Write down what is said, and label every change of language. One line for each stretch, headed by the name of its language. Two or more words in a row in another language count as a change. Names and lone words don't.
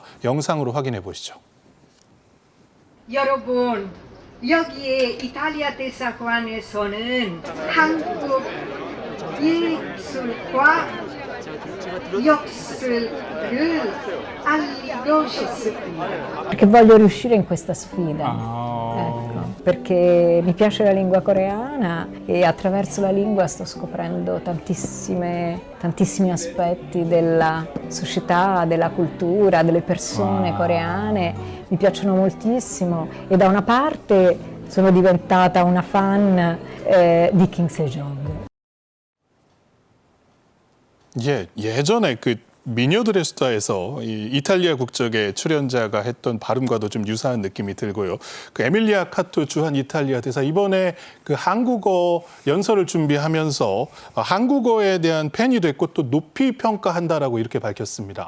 Korean: 영상으로 확인해 보시죠. 여러분, 여기에 이탈리아 대사관에서는 한국 예술과 역사를 알리고 싶습니다.
Italian: Perché voglio riuscire in questa sfida, ecco, perché mi piace la lingua coreana e attraverso la lingua sto scoprendo tantissimi aspetti della società, della cultura, delle persone coreane, mi piacciono moltissimo e da una parte sono diventata una fan di Kim Sejong.
Korean: 예, 예전에 그 미녀드레스다에서 이 이탈리아 국적의 출연자가 했던 발음과도 좀 유사한 느낌이 들고요. 그 에밀리아 카토 주한 이탈리아 대사 이번에 그 한국어 연설을 준비하면서 한국어에 대한 팬이 됐고 또 높이 평가한다라고 이렇게 밝혔습니다.